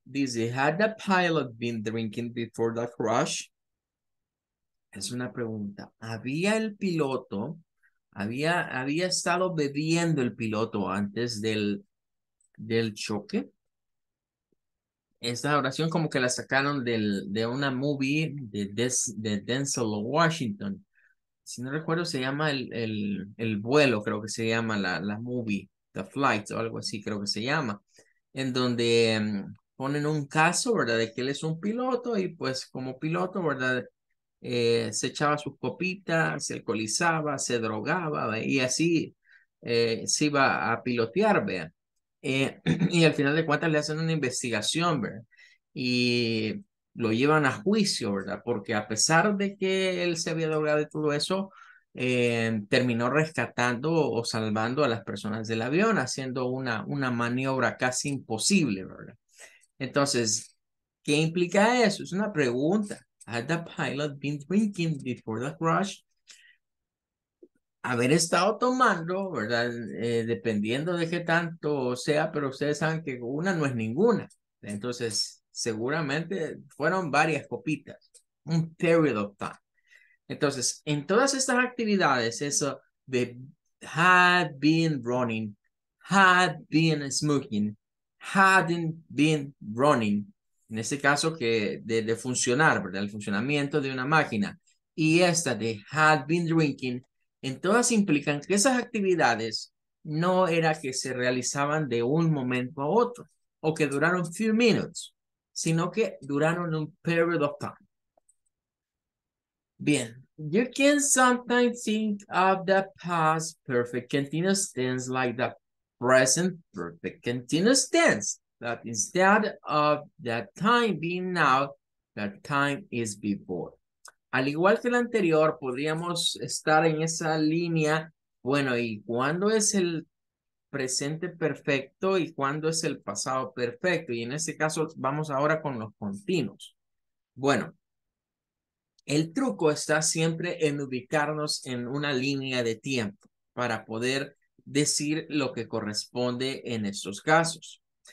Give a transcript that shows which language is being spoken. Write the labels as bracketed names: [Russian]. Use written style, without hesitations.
[Spanish] Dice, [English] had the pilot been drinking before the crash? [Spanish] Es una pregunta. ¿Había el piloto, había estado bebiendo el piloto antes del choque? Esta oración como que la sacaron de una movie de Denzel Washington. Si no recuerdo, se llama el vuelo, creo que se llama la movie, The Flight o algo así, creo que se llama, en donde ponen un caso, ¿verdad? De que él es un piloto y pues como piloto, ¿verdad? Se echaba sus copitas, se alcoholizaba, se drogaba, ¿ve? Y así se iba a pilotear, vean. Y al final de cuentas le hacen una investigación, ¿verdad? Y lo llevan a juicio, ¿verdad? Porque a pesar de que él se había drogado y todo eso, terminó rescatando o salvando a las personas del avión, haciendo una maniobra casi imposible, ¿verdad? Entonces, ¿qué implica eso? Es una pregunta. [English] Had the pilot been drinking before the crash? [Spanish] Haber estado tomando, ¿verdad? Dependiendo de qué tanto sea, pero ustedes saben que una no es ninguna. Entonces, seguramente fueron varias copitas, un [English] period of time. [Spanish] Entonces, en todas estas actividades, eso [English] they had been running, had been smoking, hadn't been running. [Spanish] En este caso que de funcionar, ¿verdad? El funcionamiento de una máquina. Y esta de had been drinking, en todas implican que esas actividades no era que se realizaban de un momento a otro o que duraron [English] few minutes, [Spanish] sino que duraron un [English] period of time. [Spanish] Bien, [English] you can sometimes think of the past perfect continuous tense like the present perfect continuous tense, that instead of that time being now, that time is before. [Spanish] Al igual que el anterior, podríamos estar en esa línea, bueno, ¿y cuándo es el presente perfecto y cuándo es el pasado perfecto? Y en este caso vamos ahora con los continuos. Bueno, el truco está siempre en ubicarnos en una línea de tiempo para poder decir lo que corresponde en estos casos.